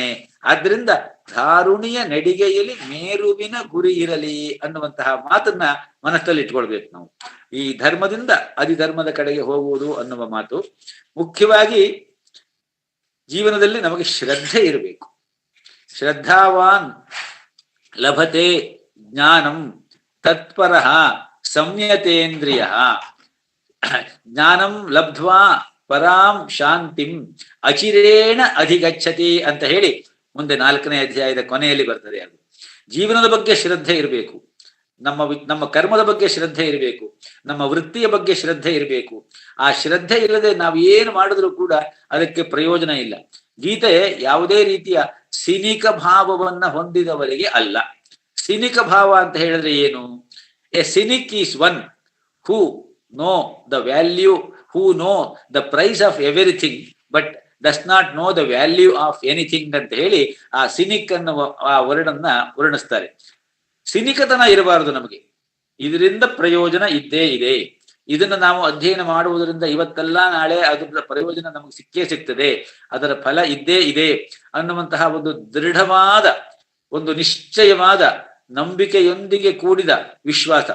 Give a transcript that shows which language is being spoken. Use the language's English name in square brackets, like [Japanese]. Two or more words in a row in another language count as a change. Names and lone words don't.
[Kannada] ಆದ್ರಿಂದ ಧಾರುಣಿಯ ನಡಿಗೆಯಲ್ಲಿ ಮೇರುವಿನ ಗುರಿ ಇರಲಿ ಅನ್ನುವಂತಹ ಮಾತನ್ನ ಮನಸ್ಸಲ್ಲಿ ಇಟ್ಕೊಳ್ಬೇಕು ನಾವು. ಈ ಧರ್ಮದಿಂದ ಅಧಿಧರ್ಮದ ಕಡೆಗೆ ಹೋಗುವುದು ಅನ್ನುವ ಮಾತು. ಮುಖ್ಯವಾಗಿ ಜೀವನದಲ್ಲಿ ನಮಗೆ ಶ್ರದ್ಧೆ ಇರಬೇಕು. [Sanskrit] ಶ್ರದ್ಧಾವಾನ್ ಲಭತೆ ಜ್ಞಾನಂ ತತ್ಪರಃ ಸಂಯತೇಂದ್ರಿಯ, ಜ್ಞಾನಂ ಲಬ್ಧ್ವಾ ಪರಾಂ ಶಾಂತಿಂ ಅಚಿರೇಣ ಅಧಿಗಚ್ಚತಿ [Kannada] ಅಂತ ಹೇಳಿ ಮುಂದೆ 4ನೇ ಅಧ್ಯಾಯದ ಕೊನೆಯಲ್ಲಿ ಬರ್ತದೆ. ಅದು ಜೀವನದ ಬಗ್ಗೆ ಶ್ರದ್ಧೆ ಇರಬೇಕು, ನಮ್ಮ ಕರ್ಮದ ಬಗ್ಗೆ ಶ್ರದ್ಧೆ ಇರಬೇಕು, ನಮ್ಮ ವೃತ್ತಿಯ ಬಗ್ಗೆ ಶ್ರದ್ಧೆ ಇರಬೇಕು. ಆ ಶ್ರದ್ಧೆ ಇಲ್ಲದೆ ನಾವು ಏನು ಮಾಡಿದ್ರೂ ಕೂಡ ಅದಕ್ಕೆ ಪ್ರಯೋಜನ ಇಲ್ಲ. ಗೀತೆ ಯಾವುದೇ ರೀತಿಯ ಸಿನಿಕ ಭಾವವನ್ನ ಹೊಂದಿದವರಿಗೆ ಅಲ್ಲ. ಸಿನಿಕ ಭಾವ ಅಂತ ಹೇಳಿದ್ರೆ ಏನು? [English] a cynic is one who know the value, who know the price of everything but does not know the value of anything [Kannada] ಅಂತ ಹೇಳಿ ಆ ಸಿನಿಕ್ ಅನ್ನುವ ಆ ವರ್ಣನ್ನ ವರ್ಣಿಸ್ತಾರೆ. ಸಿನಿಕತನ ಇರಬಾರದು ನಮಗೆ. ಇದರಿಂದ ಪ್ರಯೋಜನ ಇದ್ದೇ ಇದೆ. ಇದನ್ನ ನಾವು ಅಧ್ಯಯನ ಮಾಡುವುದರಿಂದ ಇವತ್ತೆಲ್ಲ ನಾಳೆ ಅದರ ಪ್ರಯೋಜನ ನಮಗೆ ಸಿಕ್ಕೇ ಸಿಗ್ತದೆ, ಅದರ ಫಲ ಇದ್ದೇ ಇದೆ ಅನ್ನುವಂತಹ ಒಂದು ದೃಢವಾದ, ಒಂದು ನಿಶ್ಚಯವಾದ ನಂಬಿಕೆಯೊಂದಿಗೆ ಕೂಡಿದ ವಿಶ್ವಾಸ.